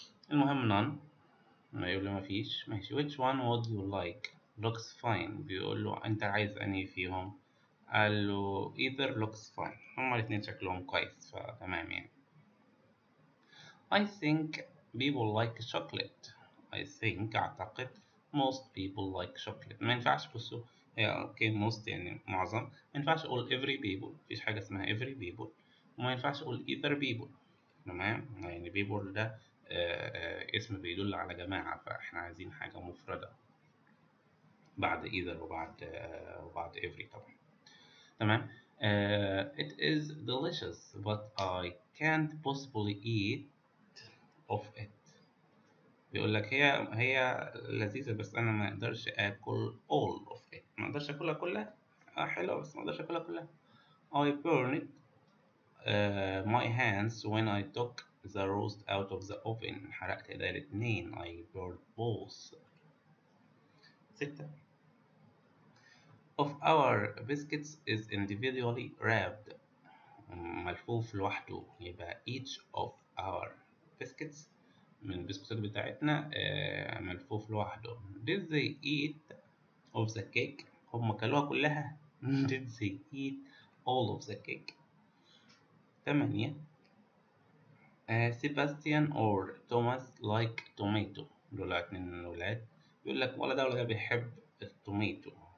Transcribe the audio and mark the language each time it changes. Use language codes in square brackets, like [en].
[ar] المهم none، ما يقول له مفيش. ماشي. [en] which one would you like looks fine. [ar] بيقول له انت عايز انهي فيهم؟ قال له [en] either looks fine. [ar] هما الاتنين شكلهم كويس فتمام يعني. [en] I think people like chocolate. I think [ar] أعتقد [en] most people like chocolate. [ar] ما ينفعش بصوا، هي اوكي most يعني معظم، ما ينفعش اقول [en] every people، [ar] مفيش حاجة اسمها every people، وما ينفعش اقول [en] either people. [ar] تمام، يعني people ده اسم بيدل على جماعة، فاحنا عايزين حاجة مفردة بعد either وبعد every طبعا. تمام. [en] It is delicious but I can't possibly eat of it. [ar] بيقول لك هي لذيذة بس أنا ما أقدرش آكل [en] all of it، [ar] ما أقدرش آكلها كلها. حلوة بس ما أقدرش آكلها كلها. [en] I burned my hands when I took the roast out of the oven. [ar] حرقت إيديا الاتنين. [en] I burned both. [ar] 6. [en] Of our biscuits is individually wrapped. [ar] ملفوف لوحده، يبقى [en] each of our biscuits [ar] من البسكوتات بتاعتنا ملفوف لوحده. [en] Did they eat of the cake؟ [ar] هم كلوها كلها. [en] Did they eat all of the cake؟ 8. Sebastian or Thomas like tomato. [ar] دول اتنين من الولاد، بيقول لك ولا ده ولا ده بيحب التوميتو.